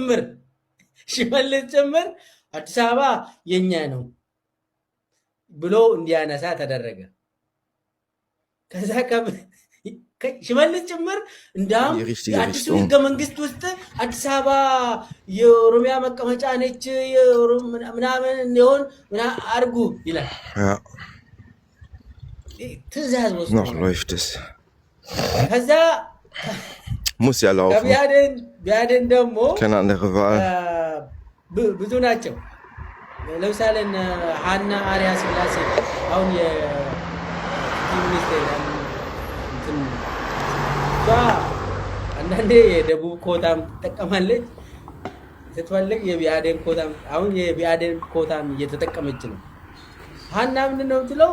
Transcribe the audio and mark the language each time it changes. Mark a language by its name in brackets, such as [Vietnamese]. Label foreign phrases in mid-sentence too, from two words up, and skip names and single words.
[Amharic] ጭምር አዲስ አበባ የኛ ነው ብሎ እንዲያነሳ ተደረገ። ከዛ ሽመልስ ጭምር እንዳም የአዲሱ ህገ መንግስት ውስጥ አዲስ አበባ የኦሮሚያ መቀመጫ ነች ምናምን እንዲሆን አድርጉ ይላል። ትእዛዝ ወስዶ [German] noch läuft es. [Amharic] ከዛ [German] muss ja laufen. [Amharic] ቢያደን ደግሞ [German] keine andere Wahl. [Amharic] ብዙ ናቸው። ለምሳሌ ሀና አሪያ ስላሴ አሁን የሚኒስቴር አንዳንዴ የደቡብ ኮታም ትጠቀማለች ስትፈልግ የቢያደን ኮታም አሁን የቢያደን ኮታም እየተጠቀመች ነው። ሀና ምንድን ነው የምትለው?